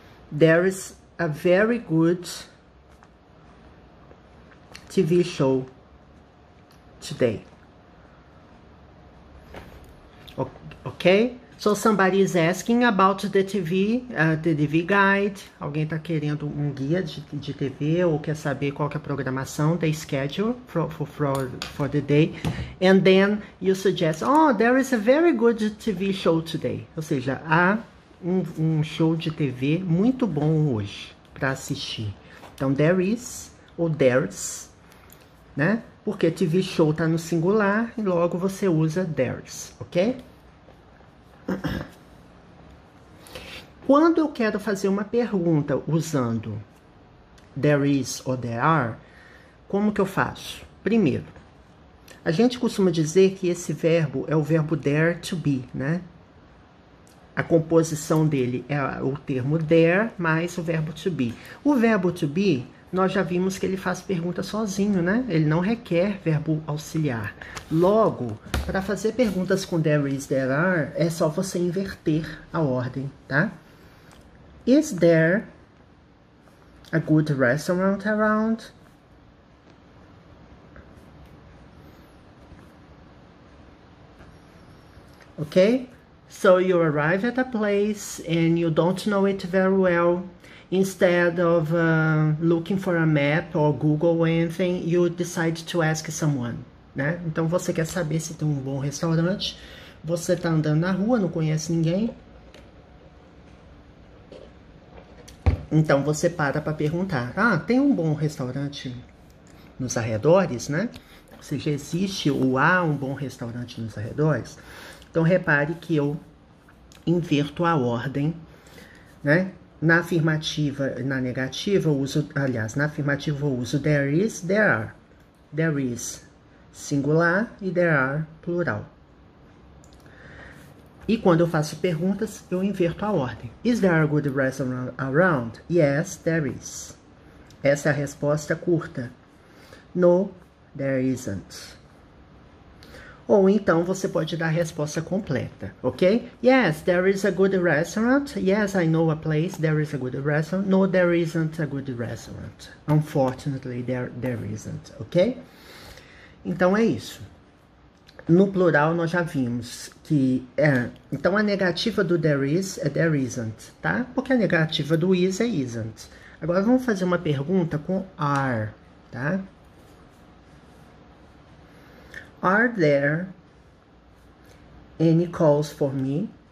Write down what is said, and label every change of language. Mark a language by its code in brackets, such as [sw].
[en] There's a very good TV show today. Okay? So somebody is asking about the TV guide. [pt] Alguém está querendo um guia de TV ou quer saber qual que é a programação, [en] the schedule for the day. And then you suggest, oh, there is a very good TV show today. [pt] Ou seja, há um show de TV muito bom hoje para assistir. Então, there is ou there's, né? Porque TV show está no singular e logo você usa there's, ok? Quando eu quero fazer uma pergunta usando there is ou there are, como que eu faço? Primeiro, a gente costuma dizer que esse verbo é o verbo there to be, né? A composição dele é o termo there mais o verbo to be. O verbo to be nós já vimos que ele faz pergunta sozinho, né? Ele não requer verbo auxiliar. Logo, para fazer perguntas com there is, there are, é só você inverter a ordem, tá? [en] Is there a good restaurant around? Okay? So you arrive at a place and you don't know it very well. Instead of looking for a map or Google or anything, you decide to ask someone, né? [pt] Então você quer saber se tem um bom restaurante, você tá andando na rua, não conhece ninguém. Então você para perguntar, tem um bom restaurante nos arredores, né? Ou seja, existe ou há um bom restaurante nos arredores? Então repare que eu inverto a ordem, né? Na afirmativa e na negativa eu uso, aliás, na afirmativa eu uso there is, there are. There is singular e there are plural. E quando eu faço perguntas, eu inverto a ordem. [en] Is there a good restaurant around? Yes, there is. [pt] Essa é a resposta curta. [en] No, there isn't. [pt] Ou então você pode dar a resposta completa, ok? [en] Yes, there is a good restaurant. Yes, I know a place. There is a good restaurant. No, there isn't a good restaurant. Unfortunately, there isn't, ok? [pt] Então é isso. No plural nós já vimos que então a negativa do there is é there isn't, tá? Porque a negativa do is é isn't. Agora vamos fazer uma pergunta com are, tá? [en] Are there any calls for me?